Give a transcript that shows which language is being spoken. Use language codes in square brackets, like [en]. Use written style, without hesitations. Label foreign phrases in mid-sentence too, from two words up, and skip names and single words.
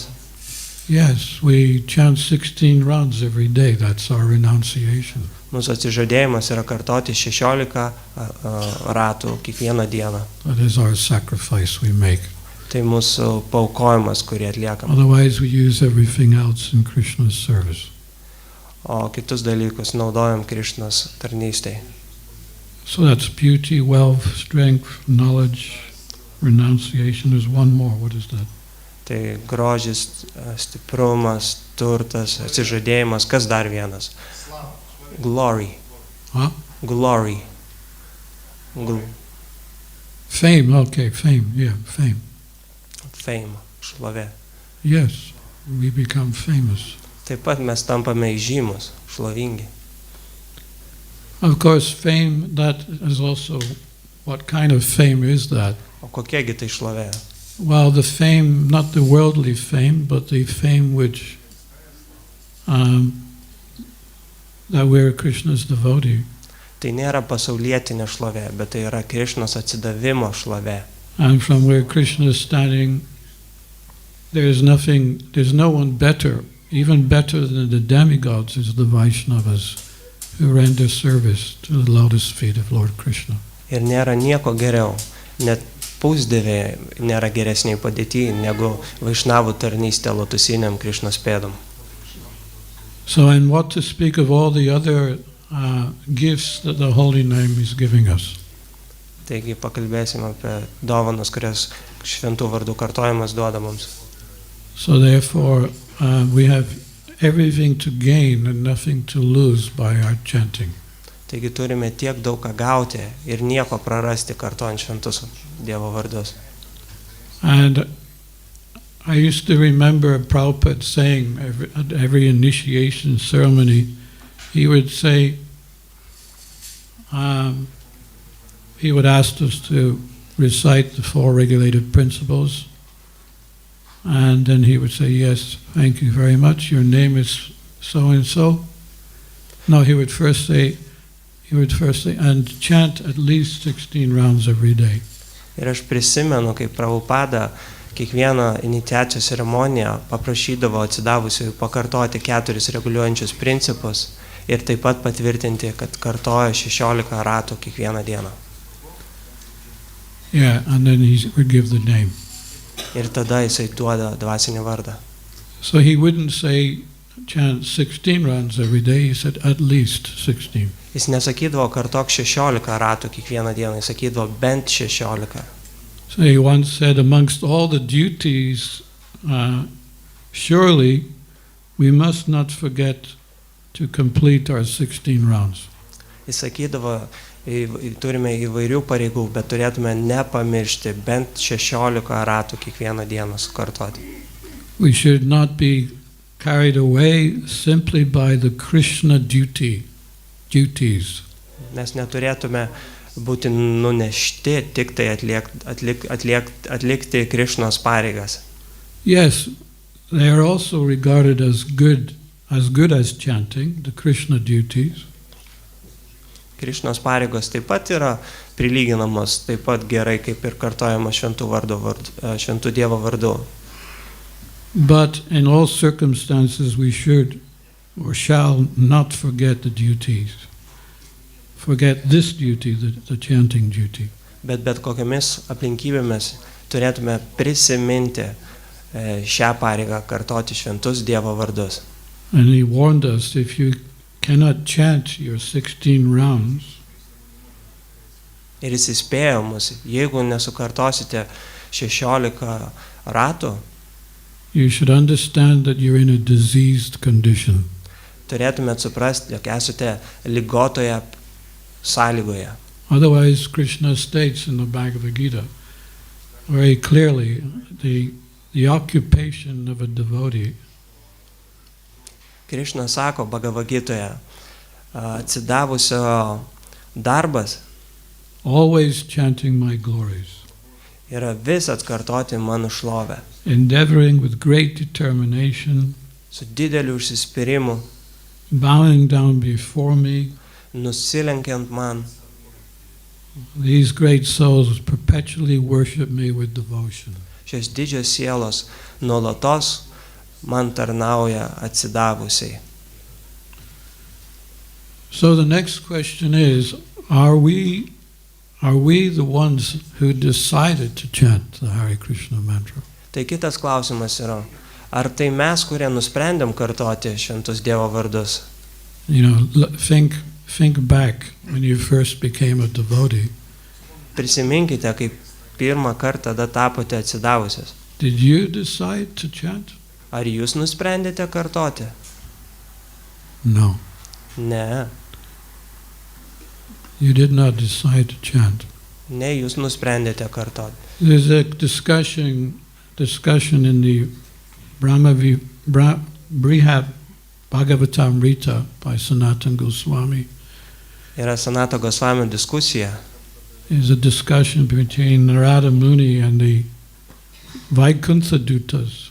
[en] Yes, we chant 16 rounds every day. That's our renunciation. [lt] Mūsų atsižadėjimas yra kartoti 16 ratų kiekvieną dieną. [en] That is our sacrifice we make. [lt] Tai mūsų paaukojimas, kurį atliekam. [en] Otherwise we use everything else in Krishna's service. [lt] O kitus dalykus naudojam Krišnos tarnystėje. [en] So that's beauty, wealth, strength, knowledge, renunciation. There's one more. What is that? [lt] Tai grožis, stiprumas, turtas, atsižadėjimas. Kas dar vienas? [en] Glory. Huh? Glory. Fame, okay, fame, yeah, fame. [lt] Fame, šlovė. [en] Yes, we become famous. [lt] Taip pat mes tampame įžymus, šlovingi. [en] Of course, fame, that is also, what kind of fame is that? [lt] O kokiegi tai šlovė? [en] Well, the fame, not the worldly fame, but the fame which, that we're Krishna's devotee. [lt] Tai nėra pasaulietinė šlovė, bet tai yra Krišnos atsidavimo šlovė. [en] And from where Krishna is standing, there's no one better, even better than the demigods is the Vaishnavas who render service to the lotus feet of Lord Krishna. [lt] Ir nėra nieko geriau, net pusdieviai nėra geresniai padėti negu Vaišnavų tarnystė lotusiniam Krišnos pėdom. [en] So, and what to speak of all the other gifts that the Holy Name is giving us. [lt] Taigi pakalbėsime apie dovanas, kurias šventų vardų kartojimas duoda mums. [en] So therefore, we have everything to gain and nothing to lose by our chanting. [lt] Taigi turime tiek daug ką gauti ir nieko prarasti kartojant šventus Dievo vardus. [en] And I used to remember Prabhupada saying at every initiation ceremony, he would say, he would ask us to recite the 4 regulative principles, and then he would say, yes, thank you very much, your name is so-and-so. No, he would first say, and chant at least 16 rounds every day. [lt] Ir aš prisimenu, kaip Prabhupada kiekvieną iniciacijos ceremoniją paprašydavo atsidavusiųjų pakartoti 4 reguliuojančius principus ir taip pat patvirtinti, kad kartoja 16 ratų kiekvieną dieną. [en] Yeah, and then he would give the name. [lt] Ir tada jisai duoda dvasinį vardą. [en] So he wouldn't say chant 16 rounds every day, he said at least 16. [lt] Jis nesakydavo kartok 16 ratų kiekvieną dieną, jis sakydavo bent 16. [en] So he once said, amongst all the duties, surely we must not forget to complete our 16 rounds. [lt] Jis sakydavo, turime įvairių pareigų, bet turėtume nepamiršti bent 16 ratų kiekvieną dieną sukartoti. [en] We should not be carried away simply by the Krishna duties. [lt] Mes neturėtume būti nunešti tik tai atlikti Krišnos pareigas. [en] Yes, they are also regarded as good as chanting, the Krishna duties. [lt] Krišnos pareigos taip pat yra prilyginamos taip pat gerai kaip ir kartojama šventų Dievo vardu. [en] But in all circumstances we should or shall not forget the duties. Forget this duty, the chanting duty. [lt] Bet kokiamis aplinkybėmis turėtume prisiminti šią pareigą kartoti šventus Dievo vardus. [en] And he warned us, if you cannot chant your 16 rounds, [lt] ir jis įspėjo mus, jeigu nesukartosite 16 ratų, [en] you should understand that you're in a diseased condition. [lt] Turėtumėt suprasti, jog esate ligotoje sąlygoje. [en] Otherwise, Krishna states in the Bhagavad Gita very clearly the occupation of a devotee. [lt] Krišna sako Bhagavad Gitoje, atsidavusio darbas [en] always chanting my glories. [lt] Yra vis atkartoti mano šlovę. [en] Endeavoring with great determination, [lt] su dideliu užsispyrimu, [en] bowing down before me, [lt] nusilenkiant man. [en] These great souls perpetually worship me with devotion. [lt] Šios didžios sielos nuolatos man tarnauja atsidavusiai. [en] So the next question is, are we the ones who decided to chant the Hare Krishna mantra? [lt] Tai kitas klausimas yra, ar tai mes, kurie nusprendėm kartoti šventus Dievo vardus? [en] You know, think back when you first became a devotee. [lt] Prisiminkite, kaip pirmą kartą tada tapote atsidavusios. [en] Did you decide to chant? [lt] Ar jūs nusprendėte kartoti? [en] No. [lt] Ne. [en] You did not decide to chant. [lt] Ne, jūs nusprendėte kartoti. [en] There's a discussion in the Brihad Bhagavatam Rita by Sanatana Goswami. [lt] Yra Sanatana Gosvamio diskusija. [en] There's a discussion between Narada Muni and the Vaikuntha Dutas.